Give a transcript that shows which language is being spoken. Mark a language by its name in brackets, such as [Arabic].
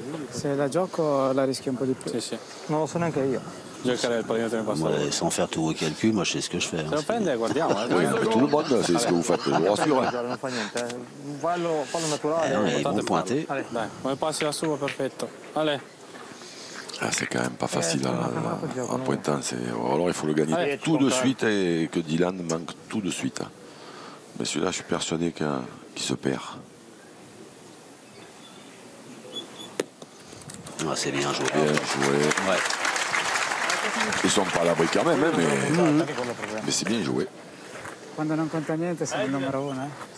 [Italian] Se la gioco la rischio un po' di più. Sì. Non lo so neanche io. Giocare il pallino te [French] Moi, sans faire tous vos calculs, moi, je sais ce que je fais. [Italian] Se lo prende, guardiamo. [French] Oui, mais tout le monde, c'est ce que vous faites, je vous rassure. [Italian] Non fa niente. Fallo naturale. [French] Ils vont pointer. [Italian] Dai, come passi la sua, perfetto. [French] Allez. Ah, c'est quand même pas facile en pointant. Alors il faut le gagner tout de suite et que Dylan manque tout de suite. Mais celui-là, je suis persuadé qu'il se perd. Ah, c'est bien joué. Bien joué. Ouais. Ils sont pas à l'abri quand même, hein, mais c'est bien joué. [Italian] Quando non conta niente sei il numero 1.